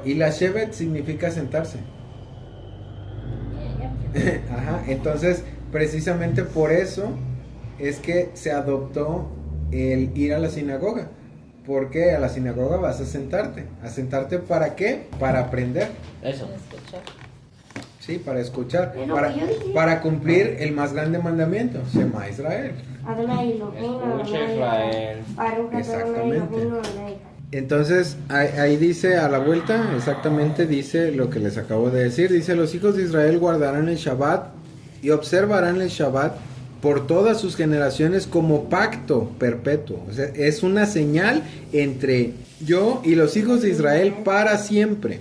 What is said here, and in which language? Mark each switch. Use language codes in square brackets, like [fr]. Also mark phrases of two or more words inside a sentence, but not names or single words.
[es] Y la Shevet significa sentarse. Ajá, entonces precisamente por eso es que se adoptó el ir a la sinagoga. Porque a la sinagoga vas a sentarte. ¿A sentarte para qué? Para aprender. Eso. Sí, para escuchar. Es lo Para, que yo dije. para cumplir el más grande mandamiento. [he] שמע ישראל. אדוני אלוהינו, [es] Escucha, [he] Adonai Israel. אחד. ברוך אדוני [es] Exactamente. [he] אלוהינו, אדוני אחד. [es] Entonces, ahí dice a la vuelta, exactamente dice lo que les acabo de decir. Dice, los hijos de Israel guardarán el Shabbat y observarán el Shabbat por todas sus generaciones como pacto perpetuo. O sea, es una señal entre yo y los hijos de Israel para siempre.